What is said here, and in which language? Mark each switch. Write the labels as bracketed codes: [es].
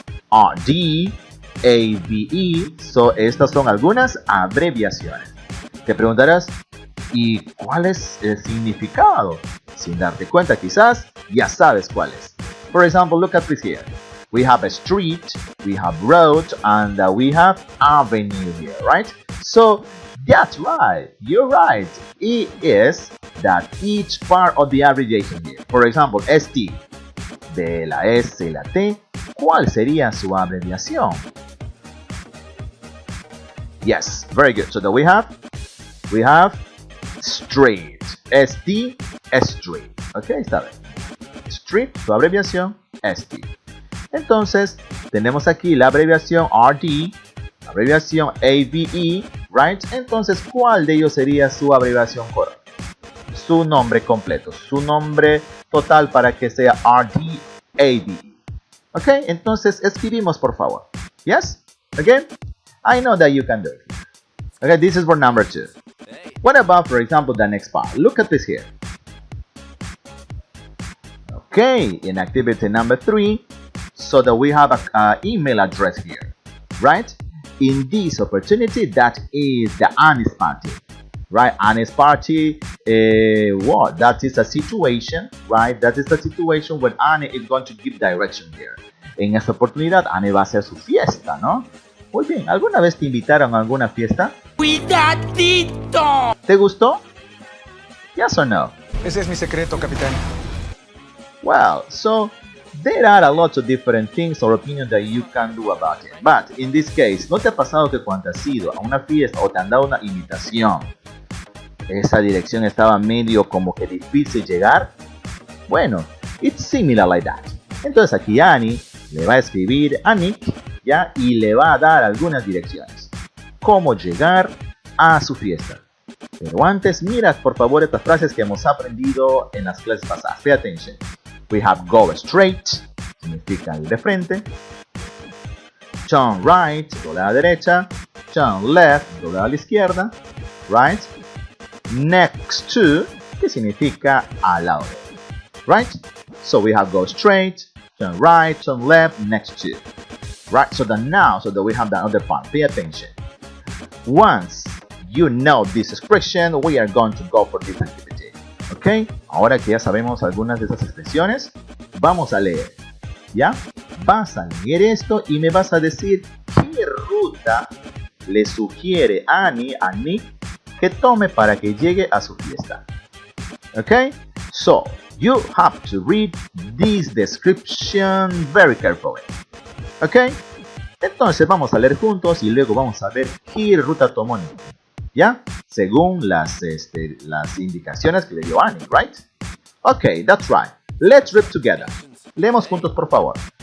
[en] RD, ABE. [es] So, estas son algunas abreviaciones. Te preguntarás, ¿y cuál es el significado? Sin darte cuenta, quizás ya sabes cuál es. [en] For example, look at this here. We have a street, we have road, and we have avenue here, right? So, that's right, you're right. It is that each part of the abbreviation here. For example, [es] ST, de la S y la T, ¿cuál sería su abreviación? [en] Yes, very good. So that we have street, ST, street. [es] Ok, está bien. Street, su abreviación, ST. Entonces, tenemos aquí la abreviación RD, la abreviación ABE, right? Entonces, ¿cuál de ellos sería su abreviación correcta? Su nombre completo, su nombre total para que sea RD, ABE. Ok, entonces escribimos por favor. [en] Yes? Again? I know that you can do it. Okay, this is for number 2. What about, for example, the next part? Look at this here. Okay, in activity number 3, so that we have an email address here, right? In this opportunity, that is the Annie's party, right? Annie's party, what? That is a situation, right? That is a situation where Annie is going to give direction here. [es] En esta oportunidad, Annie va a hacer su fiesta, ¿no? Muy bien, ¿alguna vez te invitaron a alguna fiesta? ¡Cuidadito! ¿Te gustó? [en] Yes or no? [es] Ese es mi secreto, capitán. [en] Well, so there are a lot of different things or opinions that you can do about it. But in this case, [es] ¿no te ha pasado que cuando has ido a una fiesta o te han dado una invitación, esa dirección estaba medio como que difícil llegar? Bueno, [en] it's similar like that. [es] Entonces aquí Annie le va a escribir a Nick, ¿ya? Y le va a dar algunas direcciones. Cómo llegar a su fiesta. Pero antes, mira por favor estas frases que hemos aprendido en las clases pasadas. [en] Pay attention. We have go straight, [es] significa ir de frente. [en] Turn right, [es] doblar a la derecha. [en] Turn left, [es] doblar a la izquierda. Right. [en] Next to, [es] que significa al lado. Right. [en] So we have go straight, turn right, turn left, next to. Right. So that we have the other part. Pay attention. Once you know this expression, we are going to go for this activity. [es] Ok, ahora que ya sabemos algunas de esas expresiones, vamos a leer. ¿Ya? Vas a leer esto y me vas a decir qué ruta le sugiere Annie a Nick que tome para que llegue a su fiesta. [en] Ok, so you have to read this description very carefully. [es] Ok, entonces vamos a leer juntos y luego vamos a ver qué ruta tomó Nick. ¿Ya? Según las indicaciones que le dio Annie, right? [en] Okay, that's right. Let's read together. [es] Leemos juntos, por favor.